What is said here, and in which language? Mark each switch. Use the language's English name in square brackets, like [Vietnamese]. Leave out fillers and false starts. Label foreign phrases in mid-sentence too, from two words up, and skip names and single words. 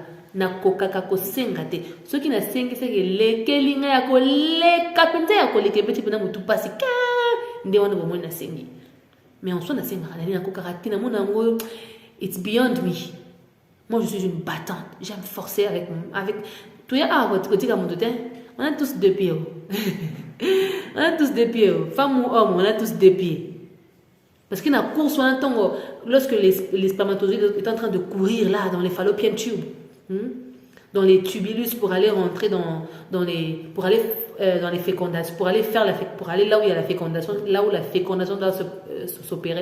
[Lingala] nakokaka kosenga te soki nasengisaki elekeli ngai ya koleka mpenza ya koleka ebeti mpena motu mpasi ka nde wana bomoni nasengi [French] mais en soi [Lingala] nasengaka nali nakokaka te namona yango [English] it's beyond me. [French] Moi je suis une battante, j'aime forcer avec tu es [Lingala] kotika moto te. [French] On a tous deux pieds. On a tous deux pieds. Femme ou homme, on a tous deux pieds. Parce qu'il y a une course, lorsque les spermatozoïdes est en train de courir là, dans les [English] fallopian tubes, [French] dans les tubulus pour aller rentrer dans les fécondations, pour aller là où il y a la fécondation, là où la fécondation doit s'opérer.